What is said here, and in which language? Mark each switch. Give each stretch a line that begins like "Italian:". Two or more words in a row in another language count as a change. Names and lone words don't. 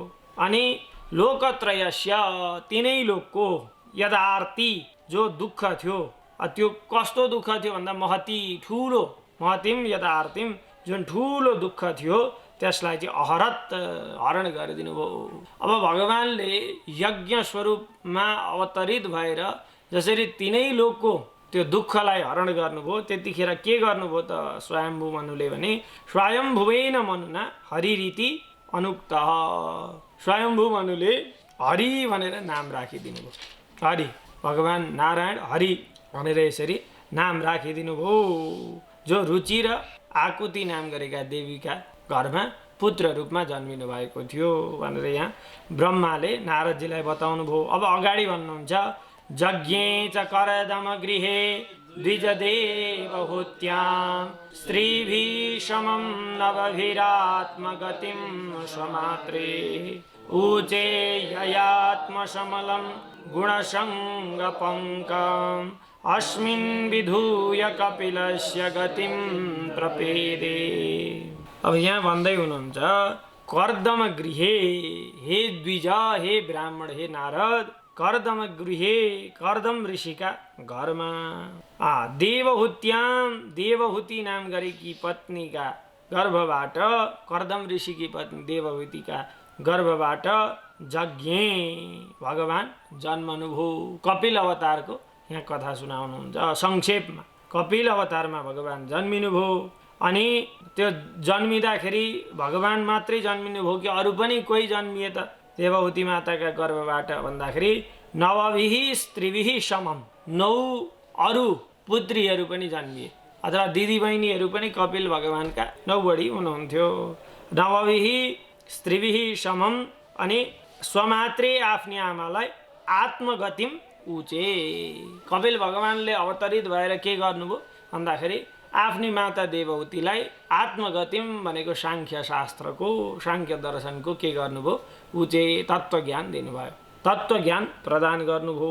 Nepali: अनि लोकत्रयस्य, तिनै लोकको यदार्ती जो दुःख थियो, त्यो कस्तो दुःख थियो भन्दा महती ठुलो,
Sanskrit: महतिम यदार्तिम
Nepali: जुन ठुलो दुःख थियो त्यसलाई चाहिँ अहरत हरण गरिदिनु भयो। अब भगवान्ले यज्ञ स्वरूपमा अवतरित भएर जसरी तिनै लोकको त्यो दुःखलाई हरण गर्नुभयो, त्यतिखेर के गर्नुभयो त स्वयम्भू मनुले भने
Sanskrit: स्वयम्भुवेन मनुना हरिरीति अनुक्त।
Nepali: स्वयम्भू मनुले हरि भनेर नाम राखिदिनु भयो। हरि भगवान् नारायण हरि भनेर यसरी नाम राखिदिनु भयो। जो रुचि र आकुति नाम गरेका देवीका घरमा पुत्र रूपमा जन्मिनु भएको थियो भनेर यहाँ ब्रह्माले नारदजीलाई बताउनु भयो। अब अगाडि भन्नुहुन्छ
Sanskrit: यज्ञे च करदम गृहे द्विजदेवहूत्यां स्त्रीभिः समं नवभिरात्मगतिं स्वमात्रे ऊचे ययात्मशमलं गुणसङ्गपङ्कम् अस्मिन् विधूय कपिलस्य गतिं प्रपेदे।
Nepali: अब यहाँ भन्दै हुनुहुन्छ
Sanskrit: कर्दम गृहे,
Nepali: हे द्विज, हे ब्राह्मण, हे नारद,
Sanskrit: कर्दम गृहे,
Nepali: कर्दम ऋषिका घरमा देवहूत्याम, देवहूति नाम गरेकी पत्नीका गर्भबाट, कर्दम ऋषिकी पत्नी देवहूतिका गर्भबाट यज्ञे भगवान् जन्मनुभयो। कपिल अवतारको यहाँ कथा सुनाउनुहुन्छ संक्षेपमा। कपिल अवतारमा भगवान् जन्मिनुभयो। अनि त्यो जन्मिँदाखेरि भगवान् मात्रै जन्मिनुभयो कि अरू पनि कोही जन्मिए त देवहूति माताका गर्भबाट भन्दाखेरि
Sanskrit: नवभिः स्त्रीभिः समम,
Nepali: 9 अरू पुत्रीहरू पनि जन्मिए अथवा दिदीबहिनीहरू पनि कपिल भगवान्का 9 बढी हुनुहुन्थ्यो।
Sanskrit: नवभिः स्त्रीभिः समम।
Nepali: अनि स्वमात्रे आफ्नी आमालाई
Sanskrit: आत्मगतिम उचे,
Nepali: कपिल भगवान्ले अवतरित भएर के गर्नुभयो भन्दाखेरि आफ्नी माता देवहूतिलाई आत्मगतिम भनेको साङ्ख्य शास्त्रको, साङ्ख्य दर्शनको के गर्नुभयो, उचे तत्त्वज्ञान दिनुभयो, तत्त्वज्ञान प्रदान गर्नुभयो।